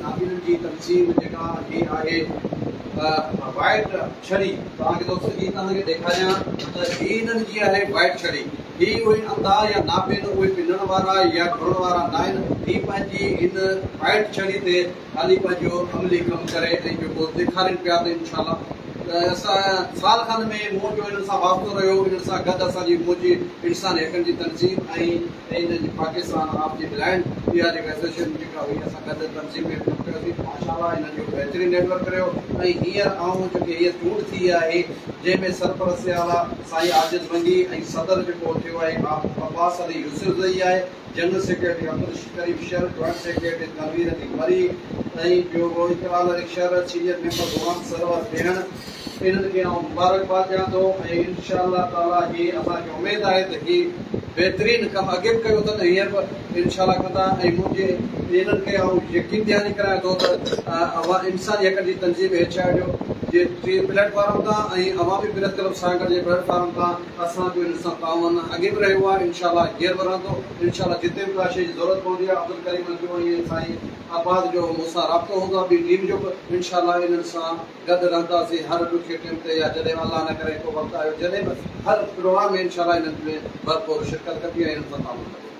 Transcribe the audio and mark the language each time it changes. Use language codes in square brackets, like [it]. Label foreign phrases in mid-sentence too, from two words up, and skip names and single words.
[sd] नाबीननि जी तनज़ीम जेका हीअ आहे वाइट छड़ी तव्हांखे दोस्त ही तव्हांखे ॾेखारियां त हिननि जी आहे वाइट छड़ी ही उहे अंधा या नाबीन उहे पिनण वारा या घुरण वारा न आहिनि ही पंहिंजी हिन वाइट छड़ी ते ख़ाली पंहिंजो अमली कमु करे ऐं जेको ॾेखारनि पिया त इनशाला असां साल खनि में मूं जो हिननि सां वास्तो रहियो हिननि सां गॾु असांजी मुंहिंजी इंसान हक़नि जी तनज़ीम ऐं हिन जी पाकिस्तान [en] of the blind [sd] इहा जेका एसोसिएशन जेका हुई असां गॾु तनज़ीम में कमु कयोसीं माशाअल्लाह हिननि जो बहितरीनु नेटवर्क रहियो ऐं हींअर आऊं जेके हीअ चूंड थी आहे जंहिंमें सरपरस्त आला साईं आजिज़ मंगी ऐं सदर जेको थियो आहे अब्बास अली यूसुफ़ज़ई आहे [en] general secretary [sd] अब्दुल करीम शेर [en] joint secretary [sd] तनवीर अली मरी ऐं ॿियो इकराल अली शेर [en] senior member [sd] गुलाम सरवर भेण इन्हनि खे मुबारकबाद ॾियां थो ऐं इनशा ताला ही असांखे उमेदु आहे त ही बेहतरीन कम अगे भी कयो अथनि हींअर बि इंशाल्लाह कंदा ऐं मुंहिंजे इन्हनि खे आउं यकीन ॾियानी करायां थो त इंसानी हक़ जी तंज़ीम हेठाड़ियो जे प्लेटफॉर्म तां ऐं अवामी प्रेस क्लब सागर जे प्लेटफॉर्म तां असांजो इन सां तावन अॻे बि रहियो आहे इंशाल्लाह हींअर बि रहंदो इंशाल्लाह जिते बि का शइ जी ज़रूरत पवंदी आहे अब्दुल करीम जो ऐं साईं आबाद जो मूंसां राब्तो हूंदो आहे ॿी टीम जो बि इंशाल्लाह इन्हनि सां गॾु रहंदासीं हर ॾुखे टाइम ते या जॾहिं अलाह न करे को वक़्तु आयो जॾहिं बि हर प्रोग्राम में इंशाल्लाह इन्हनि में भरपूर शिरकत कंदी ऐं इन्हनि सां तावन